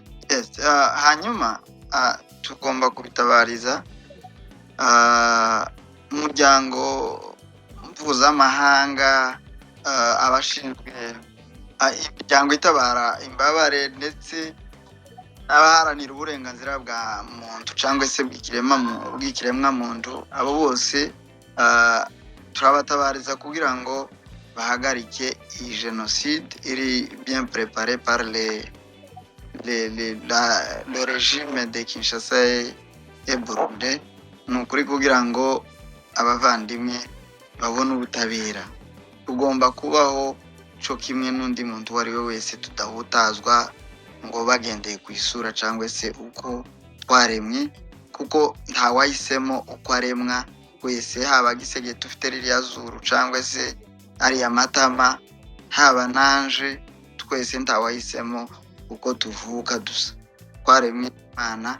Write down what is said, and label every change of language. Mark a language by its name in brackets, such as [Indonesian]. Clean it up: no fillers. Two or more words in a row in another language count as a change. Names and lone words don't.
[Kinyarwanda] hanyuma tugomba kubitabariza umuryango mpuzamahanga abashinzwe imiryango itabara imbabare ndetse n'abaharanira uburenganzira bwa muntu cyangwa se bw'ikiremwa muntu abo bose turabatabariza kugira ngo bahagarike iyi genocide iri [French] bien préparée par le régime de Kinshasa et Burundi [Kinyarwanda] ni ukuri kugira ngo abavandimwe babone ubutabera. Tugomba kubaho cyo kimwe n'undi muntu uwo ari we wese, tudahutazwa ngo bagendeye ku isura cyangwa se uko twaremwe, kuko ntawahisemo uko aremwa wese, haba gisege tufite ririya zuru cyangwa se ariya matama, haba nanje, twese ntawahisemo uko tuvuka dusa, twaremwe Imana.